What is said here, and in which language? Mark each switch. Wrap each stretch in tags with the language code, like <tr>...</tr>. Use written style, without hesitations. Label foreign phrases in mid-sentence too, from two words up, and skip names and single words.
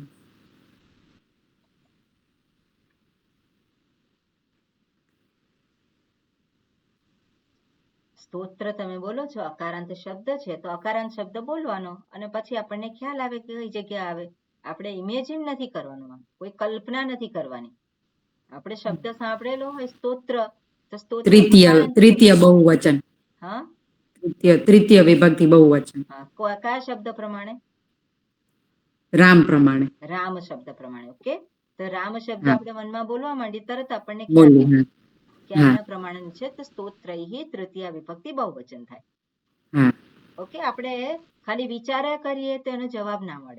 <gu>સ્તોત્ર તમે બોલો છો, અકારાંત શબ્દ છે, તો અકારાંત શબ્દ બોલવાનો અને પછી આપણને ખ્યાલ આવે કે કઈ જગ્યા આવે. આપણે ઇમેજિન નથી કરવાનું, કોઈ કલ્પના નથી કરવાની. આપણે શબ્દ સાંભળેલો હોય સ્તોત્ર, તો સ્તોત્ર</gu> <sa>तृतीय बहुवचन.</sa> <gu>હા,</gu> <sa>तृतीय विभक्ति बहुवचन.</sa> <gu>હા, કયા શબ્દ પ્રમાણે? રામ પ્રમાણે. રામ શબ્દ પ્રમાણે. ઓકે. તો રામ શબ્દ હા. આપણે મનમાં બોલવા માંડી, તરત આપણને ખ્યાલ बोलो. આવે हाँ કે હા. આના પ્રમાણે છે, તો સ્તોત્રૈઃ તૃતીય વિભક્તિ બહુવચન થાય. हाँ ઓકે. આપણે ખાલી વિચાર કરીએ તો એનો જવાબ ના મળે</gu>